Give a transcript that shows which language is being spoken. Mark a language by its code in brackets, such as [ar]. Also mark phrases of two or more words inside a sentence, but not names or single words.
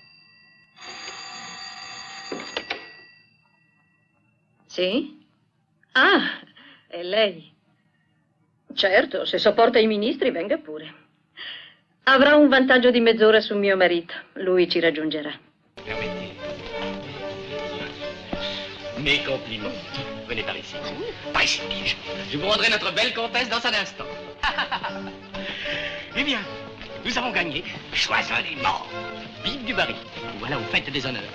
[it] Sì? Ah, è lei. Certo, se sopporta i ministri, venga pure. Avrà un vantaggio di mezz'ora su mio marito. Lui ci raggiungerà. [fr] Permettez. Mes compliments. Venez par ici. Par ici, dis-je. Je vous rendrai notre belle comtesse dans un instant. Eh bien, nous avons gagné. Choisissez-les-morts. Vive du Barry. Voilà, vous faites des honneurs.